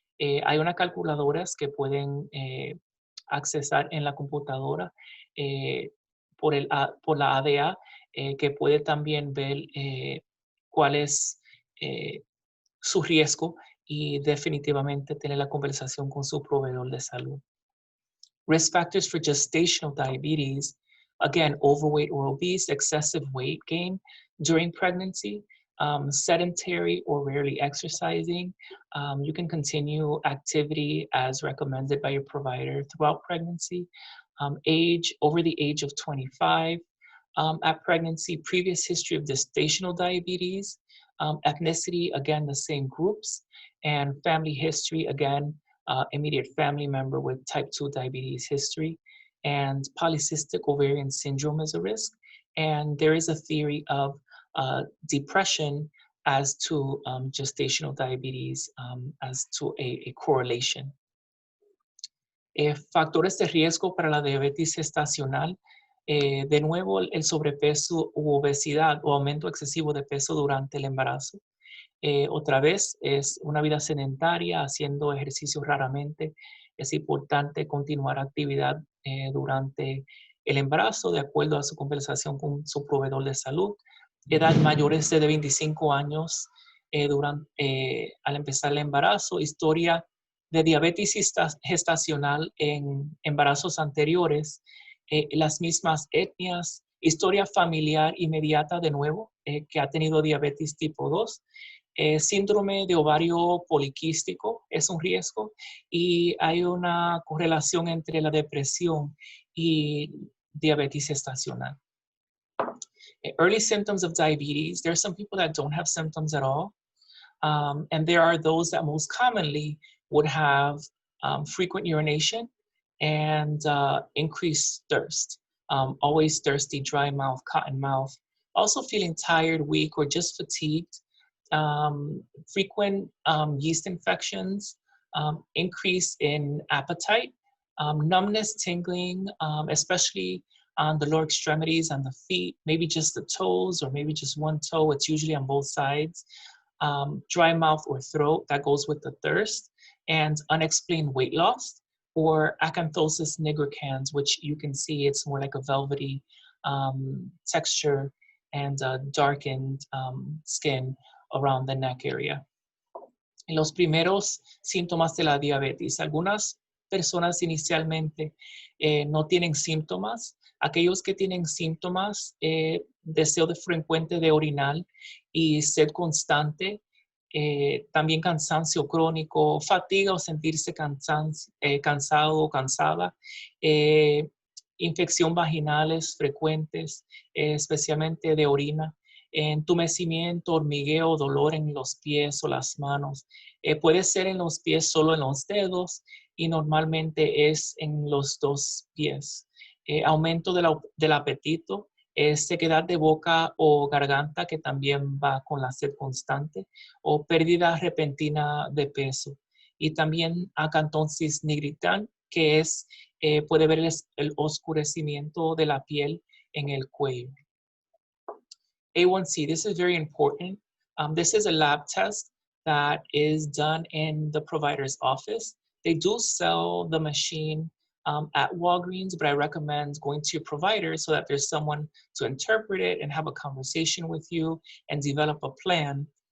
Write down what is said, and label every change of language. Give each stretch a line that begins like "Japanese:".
Spanish: Hay unas calculadoras que pueden accesar en la computadora por la ADA, que puede también ver cuál es su riesgo y definitivamente tener la conversación con su proveedor de salud.
English: Risk factors for gestational diabetes, again, overweight or obese, excessive weight gain during pregnancy, sedentary or rarely exercising. You can continue activity as recommended by your provider throughout pregnancy. Age, over the age of 25. At pregnancy, previous history of gestational diabetes. Ethnicity, again, the same groups. And family history, again, immediate family member with type 2 diabetes history. And polycystic ovarian syndrome is a risk. And there is a theory of depression as to gestational diabetes, as to a correlation.
Spanish: Factores de riesgo para la diabetes gestacional. De nuevo, el sobrepeso u obesidad o aumento excesivo de peso durante el embarazo. Otra vez, es una vida sedentaria, haciendo ejercicio raramente. Es importante continuar actividad durante el embarazo, de acuerdo a su conversación con su proveedor de salud. Edad mayores de 25 años al empezar el embarazo. Historia de diabetes gestacional en embarazos anteriores. Las mismas etnias. Historia familiar inmediata, de nuevo, que ha tenido diabetes tipo 2. Síndrome de ovario poliquístico es un riesgo y hay una correlación entre la depresión y diabetes gestacional.
English: Early symptoms of diabetes. There are some people that don't have symptoms at all. And there are those that most commonly would have frequent urination and increased thirst. Always thirsty, dry mouth, cotton mouth. Also feeling tired, weak, or just fatigued. Frequent yeast infections, increase in appetite, numbness, tingling, especially on the lower extremities, on the feet, maybe just the toes or maybe just one toe. It's usually on both sides. Dry mouth or throat, that goes with the thirst, and unexplained weight loss, or acanthosis nigricans, which you can see it's more like a velvety texture and darkened skin around the neck area.
Spanish: En los primeros síntomas de la diabetes, algunas personas inicialmente no tienen síntomas. Aquellos que tienen síntomas, deseo frecuente de orinar y sed constante, también cansancio crónico, fatiga o sentirse cansado o cansada, infección vaginales frecuentes, especialmente de orina, entumecimiento, hormigueo, dolor en los pies o las manos. Puede ser en los pies solo en los dedos y normalmente es en los dos pies. Aumento del apetito, sequedad de boca o garganta, que también va con la sed constante, o pérdida repentina de peso. Y también acantosis nigricans, que es, puede ver el oscurecimiento de la piel en el cuello.
English: A1C, this is very important. This is a lab test that is done in the provider's office. They do sell the machine at Walgreens, but I recommend going to your provider so that there's someone to interpret it and have a conversation with you and develop a plan.